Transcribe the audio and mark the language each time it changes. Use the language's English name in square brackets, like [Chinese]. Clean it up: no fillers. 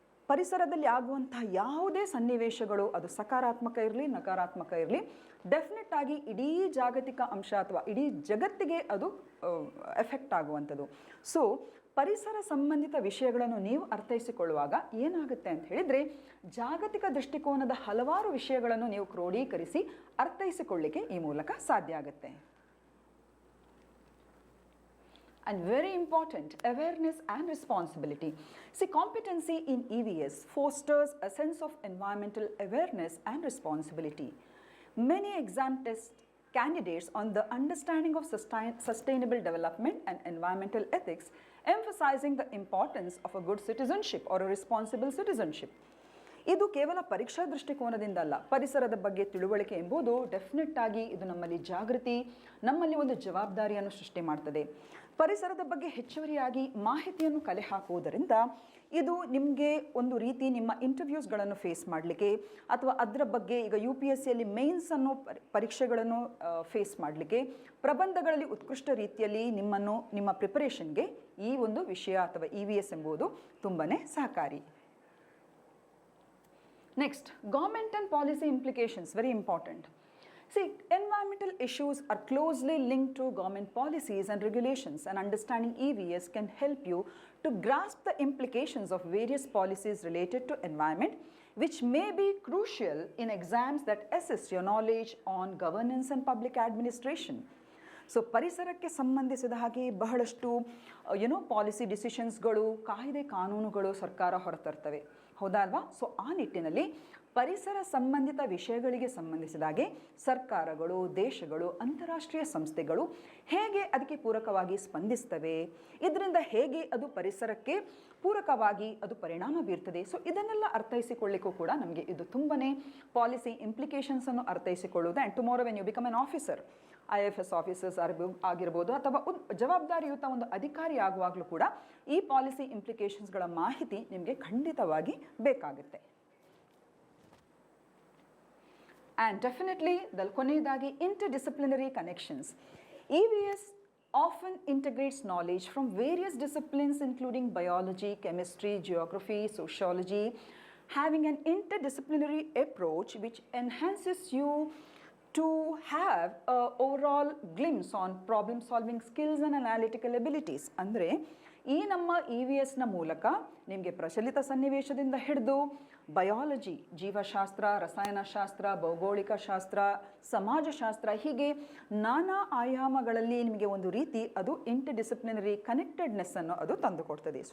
[Kannada] ಪರಿಸರದಲ್ಲಿ ಆಗುವಂಥ ಯಾವುದೇ ಸನ್ನಿವೇಶಗಳು, ಅದು ಸಕಾರಾತ್ಮಕ ಇರಲಿ ನಕಾರಾತ್ಮಕ ಇರಲಿ, ಡೆಫಿನೆಟ್ ಆಗಿ ಇಡೀ ಜಾಗತಿಕ ಅಂಶ ಅಥವಾ ಇಡೀ ಜಗತ್ತಿಗೆ ಅದು ಎಫೆಕ್ಟ್ ಆಗುವಂಥದ್ದು. ಸೊ ಪರಿಸರ ಸಂಬಂಧಿತ ವಿಷಯಗಳನ್ನು ನೀವು ಅರ್ಥೈಸಿಕೊಳ್ಳುವಾಗ ಏನಾಗುತ್ತೆ ಅಂತ ಹೇಳಿದರೆ, ಜಾಗತಿಕ ದೃಷ್ಟಿಕೋನದ ಹಲವಾರು ವಿಷಯಗಳನ್ನು ನೀವು ಕ್ರೋಢೀಕರಿಸಿ ಅರ್ಥೈಸಿಕೊಳ್ಳಿಕ್ಕೆ ಈ ಮೂಲಕ ಸಾಧ್ಯ ಆಗುತ್ತೆ. [English] And very important, awareness and responsibility. See, competency in EVS fosters a sense of environmental awareness and responsibility. Many exam tests candidates on the understanding of sustainable development and environmental ethics, emphasizing the importance of a good citizenship or a responsible citizenship. [Kannada] ಇದು ಕೇವಲ ಪರೀಕ್ಷಾ ದೃಷ್ಟಿಕೋನದಿಂದ ಅಲ್ಲ, ಪರಿಸರದ ಬಗ್ಗೆ ತಿಳುವಳಿಕೆ ಎಂಬುದು definite ಆಗಿ ಇದು ನಮ್ಮಲ್ಲಿ ಜಾಗೃತಿ, ನಮ್ಮಲ್ಲಿ ಒಂದು ಜವಾಬ್ದಾರಿಯನ್ನು ಸೃಷ್ಟಿ ಮಾಡ್ತದೆ. ಪರಿಸರದ ಬಗ್ಗೆ ಹೆಚ್ಚುವರಿಯಾಗಿ ಮಾಹಿತಿಯನ್ನು ಕಲೆ ಹಾಕುವುದರಿಂದ ಇದು ನಿಮಗೆ ಒಂದು ರೀತಿ ನಿಮ್ಮ ಇಂಟರ್ವ್ಯೂಸ್ಗಳನ್ನು ಫೇಸ್ ಮಾಡಲಿಕ್ಕೆ ಅಥವಾ ಅದರ ಬಗ್ಗೆ ಈಗ UPSCಯಲ್ಲಿ ಮೇನ್ಸ್ ಅನ್ನೋ ಪರೀಕ್ಷೆಗಳನ್ನು ಫೇಸ್ ಮಾಡಲಿಕ್ಕೆ, ಪ್ರಬಂಧಗಳಲ್ಲಿ ಉತ್ಕೃಷ್ಟ ರೀತಿಯಲ್ಲಿ ನಿಮ್ಮ ಪ್ರಿಪರೇಷನ್ಗೆ ಈ ಒಂದು ವಿಷಯ ಅಥವಾ EVS ಎಂಬುದು ತುಂಬಾ ಸಹಕಾರಿ. [English] Next, government and policy implications, very important. See, environmental issues are closely linked to government policies and regulations, and understanding EVS can help you to grasp the implications of various policies related to environment, which may be crucial in exams that assess your knowledge on governance and public administration. [Kannada] So ಪರಿಸರಕ್ಕೆ ಸಂಬಂಧಿಸಿದ ಹಾಗೆ ಬಹಳಷ್ಟು policy ಡಿಸಿಷನ್ಸ್ಗಳು, ಕಾಯ್ದೆ ಕಾನೂನುಗಳು ಸರ್ಕಾರ ಹೊರತರ್ತವೆ, ಹೌದಾ ಅಲ್ವಾ? So ಆ ನಿಟ್ಟಿನಲ್ಲಿ ಪರಿಸರ ಸಂಬಂಧಿತ ವಿಷಯಗಳಿಗೆ ಸಂಬಂಧಿಸಿದ ಹಾಗೆ ಸರ್ಕಾರಗಳು, ದೇಶಗಳು, ಅಂತಾರಾಷ್ಟ್ರೀಯ ಸಂಸ್ಥೆಗಳು ಹೇಗೆ ಅದಕ್ಕೆ ಪೂರಕವಾಗಿ ಸ್ಪಂದಿಸ್ತವೆ, ಇದರಿಂದ ಹೇಗೆ ಅದು ಪರಿಸರಕ್ಕೆ ಪೂರಕವಾಗಿ ಅದು ಪರಿಣಾಮ ಬೀರ್ತದೆ. ಸೊ ಇದನ್ನೆಲ್ಲ ಅರ್ಥೈಸಿಕೊಳ್ಳಿಕ್ಕೂ ಕೂಡ ನಮಗೆ ಇದು ತುಂಬಾ policy ಇಂಪ್ಲಿಕೇಶನ್ಸನ್ನು ಅರ್ಥೈಸಿಕೊಳ್ಳುವುದು. [English] and tomorrow when you become an officer, [Kannada] IAFS officers ಆಗಿರ್ಬೋದು ಅಥವಾ ಜವಾಬ್ದಾರಿಯುತ ಒಂದು ಅಧಿಕಾರಿ ಆಗುವಾಗಲೂ ಕೂಡ ಈ ಪಾಲಿಸಿ ಇಂಪ್ಲಿಕೇಶನ್ಸ್ಗಳ ಮಾಹಿತಿ ನಿಮಗೆ ಖಂಡಿತವಾಗಿ ಬೇಕಾಗುತ್ತೆ. [English] and definitely [Kannada] ಕೊನೆಯದಾಗಿ [English] interdisciplinary connections. EVS often integrates knowledge from various disciplines including biology, chemistry, geography, sociology, having an interdisciplinary approach which enhances you to have an overall glimpse on problem solving skills and analytical abilities. [Kannada] ಅಂದರೆ ಈ ನಮ್ಮ EVSನ ಮೂಲಕ ನಿಮಗೆ ಪ್ರಚಲಿತ ಸನ್ನಿವೇಶದಿಂದ ಹಿಡಿದು biology, ಜೀವಶಾಸ್ತ್ರ, ರಸಾಯನಶಾಸ್ತ್ರ, ಭೌಗೋಳಿಕ ಶಾಸ್ತ್ರ, ಸಮಾಜಶಾಸ್ತ್ರ, ಹೀಗೆ ನಾನಾ ಆಯಾಮಗಳಲ್ಲಿ ನಿಮಗೆ ಒಂದು ರೀತಿ ಅದು ಇಂಟರ್ಡಿಸಿಪ್ಲಿನರಿ ಕನೆಕ್ಟೆಡ್ನೆಸ್ ಅನ್ನು ಅದು ತಂದುಕೊಡ್ತದೆ.